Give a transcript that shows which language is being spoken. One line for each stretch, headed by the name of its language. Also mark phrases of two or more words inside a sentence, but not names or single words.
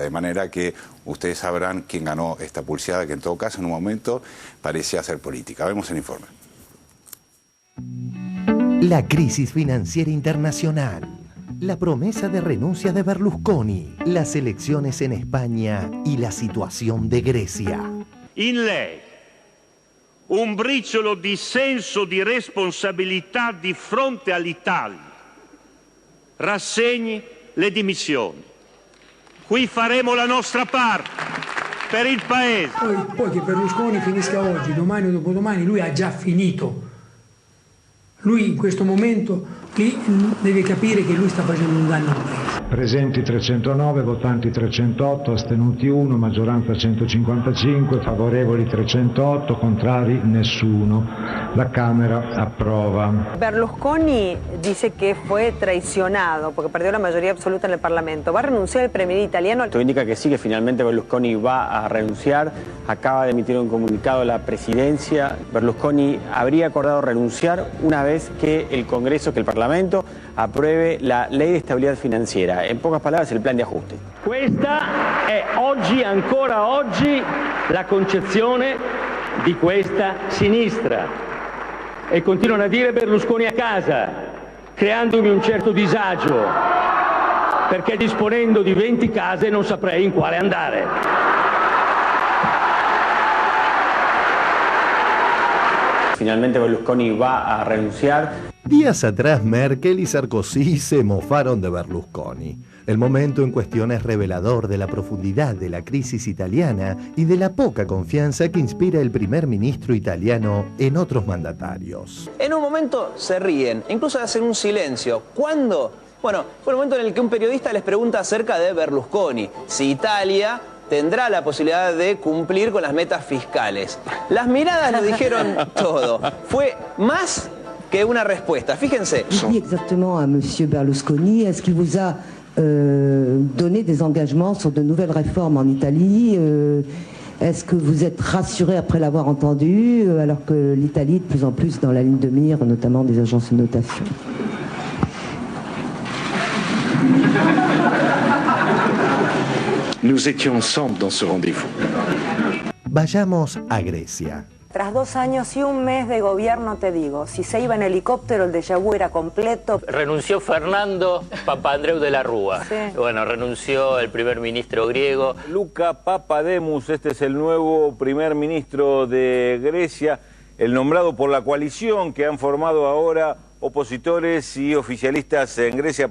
Spanish: De manera que ustedes sabrán quién ganó esta pulseada, que en todo caso en un momento parecía hacer política. Vemos el informe. La crisis financiera internacional. La promesa de renuncia de Berlusconi, las elecciones en España y la situación de Grecia.
Italian: In lei un briciolo di senso di responsabilità di fronte all'Italia. Rassegni le dimissioni. Qui faremo la nostra parte per il Paese. Poi che Berlusconi finisca oggi, domani o dopodomani, lui ha già finito. Lui in questo momento deve capire che lui sta facendo un danno al Paese. Presenti 309, votanti 308, astenuti 1, maggioranza 155, favorevoli 308, contrari nessuno. La Camera approva.
Spanish: Berlusconi dice que fue traicionado porque perdió la mayoría absoluta en el Parlamento. ¿Va a renunciar el premier italiano? Esto indica que sí, que finalmente Berlusconi va a renunciar. Acaba de emitir un comunicado a la presidencia. Berlusconi habría acordado renunciar una vez que el Congreso, que el Parlamento, apruebe la Ley de Estabilidad Financiera. En pocas palabras, el plan de ajuste.
Italian: Questa è oggi, ancora oggi, la concezione di questa sinistra. E continuano a dire Berlusconi a casa, creandomi un certo disagio, perché disponendo di 20 case non saprei in quale andare.
Spanish: Finalmente Berlusconi va a renunciar. Días atrás, Merkel y Sarkozy se mofaron de Berlusconi. El momento en cuestión es revelador de la profundidad de la crisis italiana y de la poca confianza que inspira el primer ministro italiano en otros mandatarios. En un momento se ríen, incluso hacen un silencio. ¿Cuándo? Bueno, fue el momento en el que un periodista les pregunta acerca de Berlusconi, si Italia tendrá la posibilidad de cumplir con las metas fiscales. Las miradas lo dijeron todo. Fue más que una respuesta. Fíjense.
French: Dites exactement à Monsieur Berlusconi, est-ce qu'il vous a donné des engagements sur de nouvelles réformes en Italie Est-ce que vous êtes rassuré après l'avoir entendu, alors que l'Italie est de plus en plus dans la ligne de mire, notamment des agences de notation? Nous étions ensemble dans ce rendez-vous.
Spanish: Vayamos a Grecia. Tras 2 años y un mes de gobierno, te digo, si se iba en helicóptero, el
French: déjà vu
Spanish: era completo. Renunció Fernando Papandreou de la Rúa. Sí. Bueno, renunció el primer ministro griego. Luka Papademos, este es el nuevo primer ministro de Grecia, el nombrado por la coalición que han formado ahora opositores y oficialistas en Grecia.